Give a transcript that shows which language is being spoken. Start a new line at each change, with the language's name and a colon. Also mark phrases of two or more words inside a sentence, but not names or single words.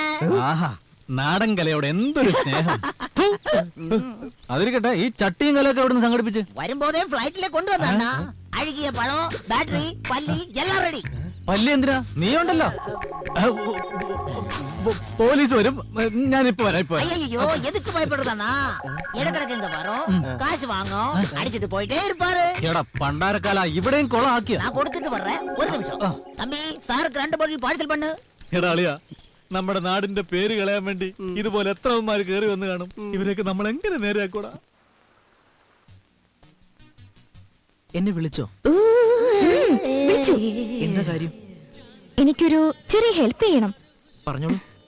Malayalam: ആഹാ, നാടൻ കലയോട് എന്തൊരു സ്നേഹം. അതിരിക്കട്ടെ, ഈ ചട്ടിയും കലയൊക്കെ എവിടെ നിന്ന് സംഘടിപ്പിച്ച്? വരുമ്പോതേ ഫ്ലൈറ്റിലെ കൊണ്ടുവന്ന അഴുകിയ പഴം, ബാറ്ററി, പല്ലി എല്ലാം റെഡി. പല്ലി എന്തിനാ? നീ ഉണ്ടല്ലോ. പോലീസ് വരും. ഞാനിപ്പോ വരാം.
Tamil: ஐயோ, எதுக்கு பயப்படுறதானா? இடக்கிடக்கு இங்க வரோம், காசு வாங்கும், அடிச்சிட்டு போயிட்டே இருப்பாரு.
Malayalam: എടാ പണ്ടാരക്കാല, ഇവിടെയും കൊള ആക്കിയ.
Tamil: நான் கொடுத்துட்டு வர்றேன், ஒரு நிமிஷம். தம்பி, சாருக்கு 2 பாட்டில் பார்சல் பண்ணு.
Malayalam: എടാ അളിയാ, നമ്മുടെ നാടിന്റെ പേര് കളയാൻ വേണ്ടി ഇതുപോലെ എത്ര അവന്മാര് കേറി വന്ന് കാണും. ഇവരെയൊക്കെ നമ്മൾ എങ്ങനെ നേരെയാക്കൂടാ? എന്നെ വിളിച്ചോ? വിളിച്ചു. എന്താ കാര്യം? എനിക്കൊരു ചെറിയ ഹെൽപ്പ് ചെയ്യണം. പറഞ്ഞോളൂ.